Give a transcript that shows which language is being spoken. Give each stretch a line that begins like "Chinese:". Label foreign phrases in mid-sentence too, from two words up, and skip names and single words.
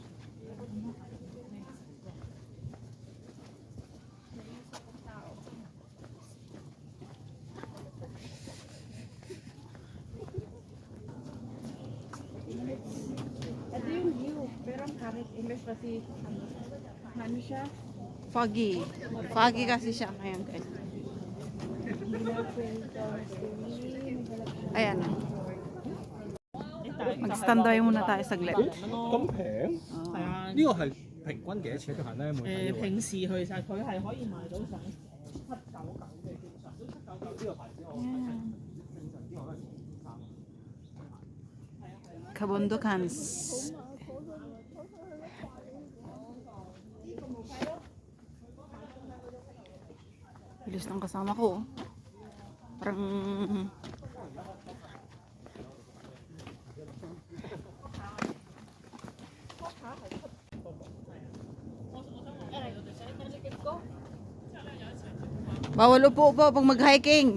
Filipino: Ito yung view. Pero ang karit, imbes kasi ano siya? Foggy. Foggy kasi siya ngayon guys. Ayan. Mag-standby muna tayo saglit.
Cantonese: 咁平？係啊，呢個係平均幾多錢一個行咧？每睇呢個位平時去晒佢係可以賣到成799嘅，基本上都799呢個牌子我睇正常啲我都係2,300。
Filipino: Kabundukans. Bilis ng kasama ko. Parang bawal upo po pag mag-hiking.